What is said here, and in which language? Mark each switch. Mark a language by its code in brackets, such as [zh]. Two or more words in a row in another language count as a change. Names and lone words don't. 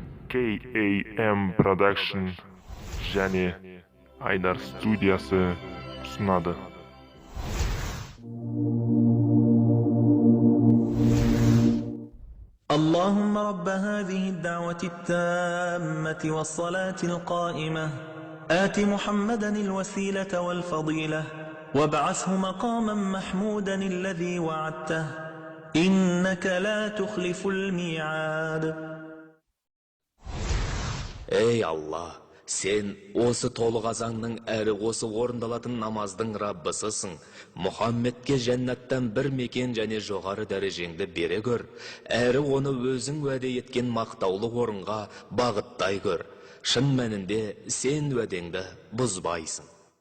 [kk] KAM Production және Айдар студиясы ұсынады. [ar] اللهم رب هذه الدعوة التامة والصلاة القائمة آت محمدا الوسيلة والفضيلة وابعثه مقاما محمودا الذي وعدته إنك لا تخلف الميعاد. [kk] Ey Allah, sen осы толық азаңның әрі осы орындалатын намаздың Раббысысың. Мұхаммедке жәннаттан бір мекен және жоғары дәрежеңді бере көр, әрі оны өзің уәде еткен мақтаулы орынға бағыттай көр. Шын мәнінде сен уәдеңді бұзбайсың.